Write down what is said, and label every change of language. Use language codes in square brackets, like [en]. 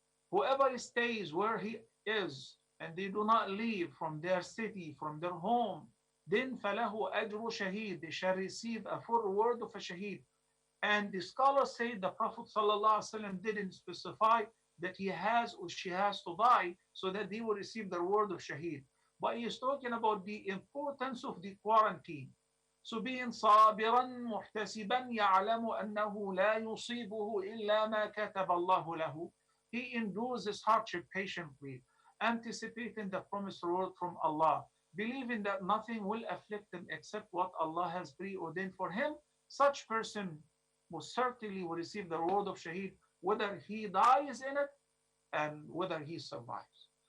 [en] Whoever stays where he is, and they do not leave from their city, from their home, then [ar] فَلَهُ أَجْرُ شَهِيد, [en] they shall receive a full reward of a shaheed. And the scholars say the Prophet ﷺ didn't specify that he has or she has to die so that they will receive the reward of shaheed. But he is talking about the importance of the quarantine. So being [ar] صابرا محتسبا يعلم أنه لا يصيبه إلا ما كتب الله له. [en] He endures this hardship patiently, anticipating the promised reward from Allah, believing that nothing will afflict him except what Allah has preordained for him. Such person most certainly will receive the reward of shaheed, whether he dies in it and whether he survives.